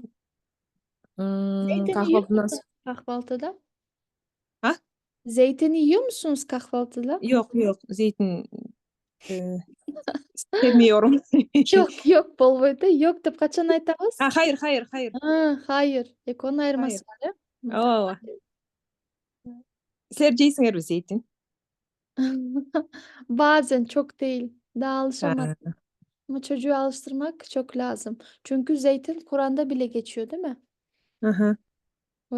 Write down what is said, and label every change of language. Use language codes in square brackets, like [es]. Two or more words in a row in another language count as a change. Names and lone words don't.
[tr] Zeytin yiyor Kahvaltıdan musunuz kahvaltıda? Ha? Zeytin yiyor musunuz kahvaltıda? Yok zeytin e, sevmiyorum. [ky] Жок жок, болбойду. Жок деп качан айтабыз? [tr] Hayır. [ky] Hayır. Экөөнүн [tr] Hayır. [ky] айырмасы бар, э? Oo. [tr] Sizler yiyesiniz mi zeytin? Bazen, çok değil. Daha alışamadım. Ha, Ama çocuğu alıştırmak çok lazım. Çünkü zeytin Kur'an'da bile geçiyor, değil mi? aha. O